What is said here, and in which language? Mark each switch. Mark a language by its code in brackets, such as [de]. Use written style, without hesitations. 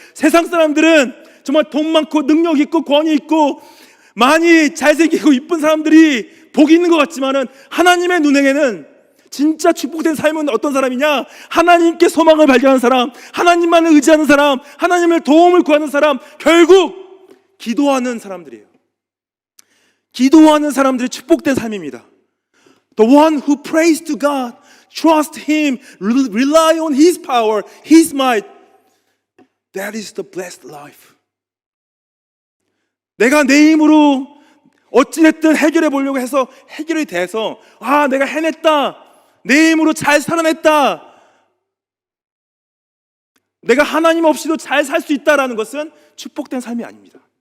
[ko] 세상 사람들은 정말 돈 많고 능력 있고 권위 있고 많이 잘생기고 이쁜 사람들이 복이 있는 것 같지만은 하나님의 눈에게는 진짜 축복된 삶은 어떤 사람이냐? 하나님께 소망을 발견하는 사람, 하나님만을 의지하는 사람, 하나님의 도움을 구하는 사람, 결국 기도하는 사람들이에요. 기도하는 사람들이 축복된 삶입니다. [en] The one who prays to God, trust Him, rely on His power, His might. That is the blessed life. [ko] 내가 내 힘으로 어찌됐든 해결해 보려고 해서 해결이 돼서 내가 해냈다, 내 힘으로 잘 살아냈다, 내가 하나님 없이도 잘 살 수 있다라는 것은 축복된 삶이 아닙니다.